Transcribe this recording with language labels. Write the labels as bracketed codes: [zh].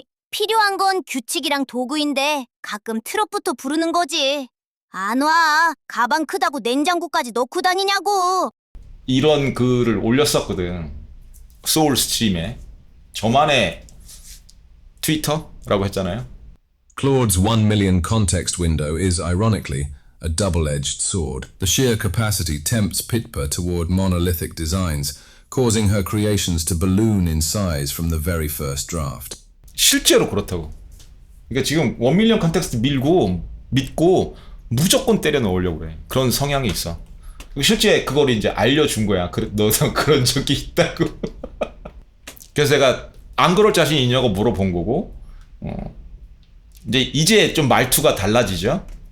[ko] 필요한 건 규칙이랑 도구인데 가끔 트럭부터 부르는 거지. 안 와. 가방 크다고 냉장고까지 넣고 다니냐고. 이런 글을 올렸었거든. 소울 스트림에. 저만의 트위터라고 했잖아요. [en] Claude's 1 million context window is, ironically, a double-edged sword. The sheer capacity tempts Pitpa toward monolithic designs, causing her creations to balloon in size from the very first draft. [ko] 실제로 그렇다고. 그러니까 지금 1밀리언 컨텍스트 믿고 무조건 때려 넣으려고 그래. 그런 성향이 있어. 실제 그걸 이제 알려준 거야. 너도 그런 적이 있다고. 그래서 내가 안 그럴 자신 있냐고 물어본 거고. 이제 좀 말투가 달라지죠.